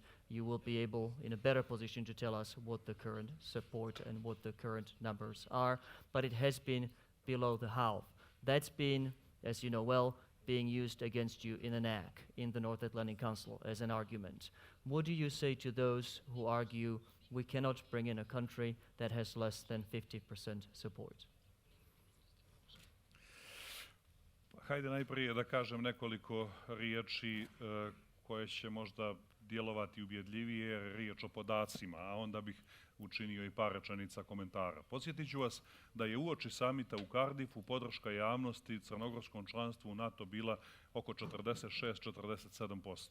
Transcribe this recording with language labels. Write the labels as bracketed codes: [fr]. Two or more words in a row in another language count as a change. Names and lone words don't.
[en] You will be able, in a better position, to tell us what the current support and what the current numbers are, but it has been below the half. That's been, as you know well, being used against you in an ACT, in the North Atlantic Council, as an argument. What do you say to those who argue we cannot bring in a country that has less than 50% support? [sr] Hajde najprije da kažem nekoliko riječi koje će možda djelovati ubjedljivije, jer je riječ o podacima, a onda bih učinio i par rečenica komentara. Podsjetit ću vas da je uoči samita u Cardiffu podrška javnosti crnogorskom članstvu u NATO bila oko 46-47%.